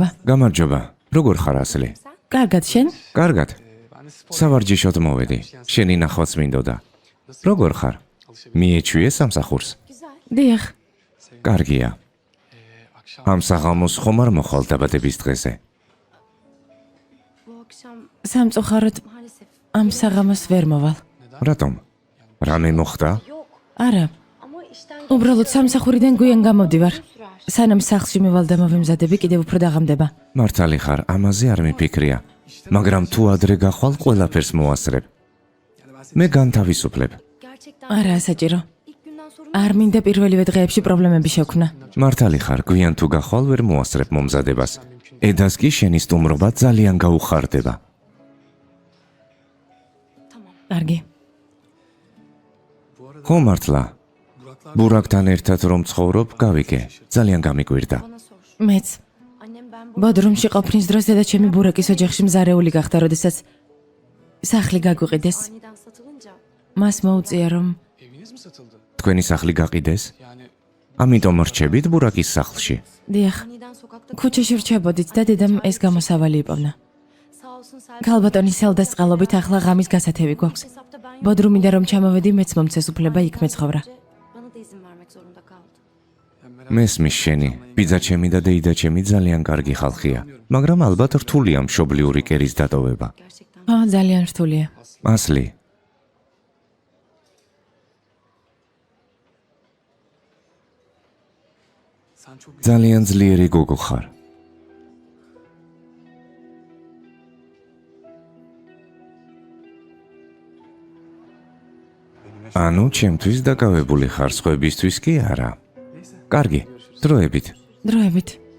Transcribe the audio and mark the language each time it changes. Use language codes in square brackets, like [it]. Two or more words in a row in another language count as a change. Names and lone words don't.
[ka] გამარჯობა. როგორ ხარ ასლი? კარგად, შენ? კარგად. სავარჯიშოდ მოვედი. შენი ნახვაც მინდოდა. როგორ ხარ? მიეჩვიე სამსახურს? დიახ. კარგია. ამ საღამოს ხომ არ მოხვალ დაბადების დღეზე? [tr] Bu akşam [ka] სამწუხაროდ [tr] maalesef [ka] ამ საღამოს ვერ მოვალ. რატომ? რამე მოხდა? არა, [tr] ama işten [ka] უბრალოდ სამსახურიდან გვიან გამოვდივარ. სანამ სახლში მივალ და მოვიმზადები, კიდევ უფრო დაღამდება. მართალი ხარ, ამაზე არ მიფიქრია. მაგრამ თუ ადრე გახვალ, ყველაფერს მოასწრებ. მე განთავისუფლებ. [tr] gerçekten [ka] არა, საჭირო. [tr] ilk günden sorun [ka] არ მინდა პირველივე დღეებში პრობლემები შექმნა. მართალი ხარ, გვიან თუ გახვალ, ვერ მოასწრებ მომზადებას. ედას კი შენი სტუმრობა ძალიან გაუხარდება. კარგი. ხო მართლა. ბურაკთან ერთად რომ ცხოვრობ, გავიგე. ძალიან გამიკვირდა. [tr] bana sor. [ka] მეც [tr] Annem ben bu [ka] ბოდრომში ყოფნის დროს დედა ჩემი ბურაკის ოჯახში მზარეული გახდა, როდესაც სახლი გაგვიყიდეს. [tr] aniden satılınca [ka] მას მოუწია რომ [tr] Eviniz mi satıldı? [ka] თქვენი სახლი გაყიდეს? [tr] Yani [ka] ამიტომ რჩებით ბურაკის სახლში. [tr] aniden [ka] დიახ, [tr] sokakta [ka] ქუჩაში რჩებოდით და დედამ ეს გამოსავალი იპოვნა. [tr] sağ olsun Serkan [ka] ქალბატონის სელდას წყალობით ახლა ღამის გასათევი გვაქვს. [tr] hesapta ben [ka] ბოდრომიდან რომ ჩამოვედი, მეც მომცეს უფლება იქ მეცხოვრა. [tr] bana da izin vermek zorunda kaldı. [ka] მესმის შენი, ბიძაჩემი და დეიდაჩემი ძალიან კარგი ხალხია, მაგრამ ალბათ რთულია მშობლიური კერის დატოვება. [tr] Gerçekten [ka] ო, ძალიან რთულია. ასლი, [tr] sen çok [ka] ძალიან ძლიერი გოგო ხარ. ანუ ჩემთვის დაკავებული ხარ, სხვებისთვის კი არა. კარგი, დროებით. დროებით.